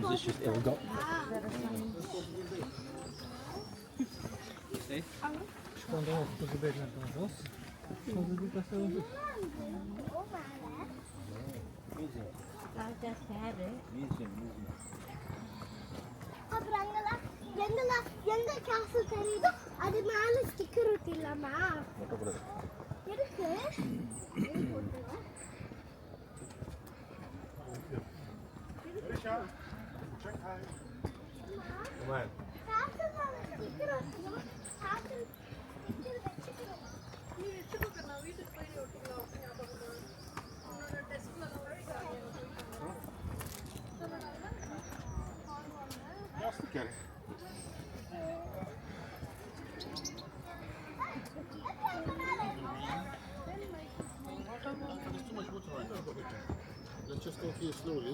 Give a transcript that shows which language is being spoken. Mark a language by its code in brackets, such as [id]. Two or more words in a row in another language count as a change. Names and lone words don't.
[en] It's just ill got. See? [pt] Quando eu fui ver na voz, só vi que passou. [ta] எங்க காசு தெரியுதோ அது மேல ஸ்டிக்கர் ஒட்டிடலாமா இருக்கு காசு மேல ஸ்டிக்கர் ஒட்டணும் காசு ஸ்டிக்கர் வச்சுக்கணும் நீ வச்சுக்கோ நான் வீட்டுக்கு போய் ஒட்டிக்கலாம் ஞாபகமா உன்னோட டெஸ்க்ல நான் [en] There's too much water right now. Let's just go here slowly.